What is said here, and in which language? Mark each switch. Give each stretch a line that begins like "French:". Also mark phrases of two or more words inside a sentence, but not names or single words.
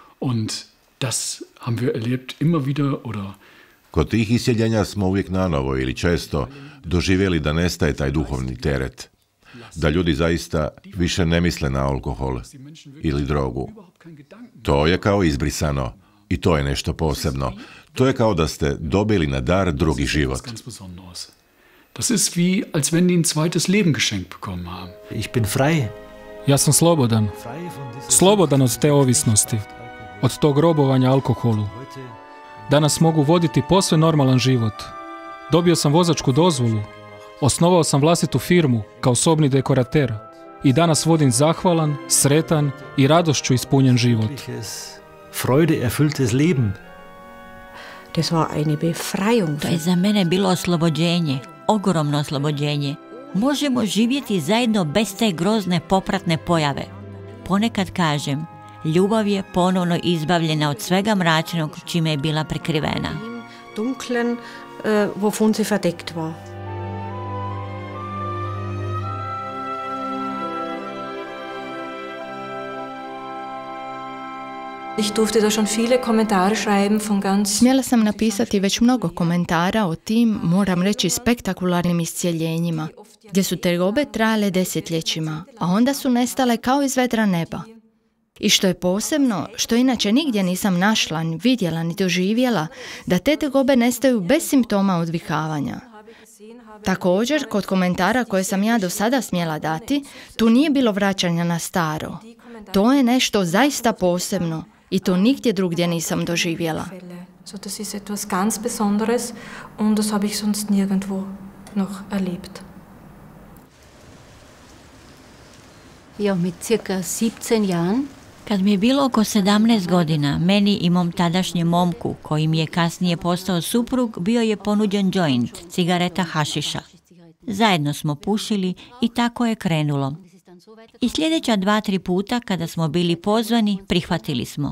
Croatian: Kod tih isceljenja smo uvijek nanovo ili često doživjeli da nestaje taj duhovni teret. Da ljudi zaista više ne misle na alkohol ili drogu. To je kao izbrisano i to je nešto posebno. To je kao da ste dobili na dar drugi život.
German: Das ist wie, als wenn die ein zweites Leben geschenkt bekommen haben. Ich bin frei.
Croatian: Ja sam slobodan. Slobodan od te ovisnosti. Od tog robovanja alkoholu. Danas mogu voditi posve normalan život. Dobio sam vozačku dozvolu. Osnovao sam vlastitu firmu kao sobni dekorater. I danas vodim zahvalan, sretan i radošću ispunjen život.
German: Freude erfülltes Leben. Das war eine Befreiung.
Croatian: To je za mene bilo oslobođenje, ogromno oslobođenje. Možemo živjeti zajedno bez te grozne popratne pojave. Ponekad kažem, ljubav je ponovno izbavljena od svega mračnog čime je bila prekrivena.
German: Dunklen, wovon sie verdeckt war. Ich durfte da schon viele Kommentare schreiben von ganz...
Croatian: Smjela sam napisati već mnogo komentara o tim, moram reći, spektakularnim iscijeljenjima, gdje su tegobe trajale desetljećima, a onda su nestale kao iz vedra neba. I što je posebno, što inače nigdje nisam našla, ni vidjela, ni doživjela, da te tegobe nestaju bez simptoma odvikavanja. Također, kod komentara koje sam ja do sada smjela dati, tu nije bilo vraćanja na staro. To je nešto zaista posebno i to nigdje drugdje nisam doživjela.
German: So, das ist etwas ganz Besonderes und das habe ich sonst nirgendwo noch erlebt. Ja, mit circa 17 Jahren.
Croatian: Kad mi je bilo oko 17 godina, meni i mom tadašnjem momku, koji mi je kasnije postao suprug, bio je ponuđen joint, cigareta hašiša. Zajedno smo pušili i tako je krenulo. I sljedeća 2-3 puta kada smo bili pozvani, prihvatili smo.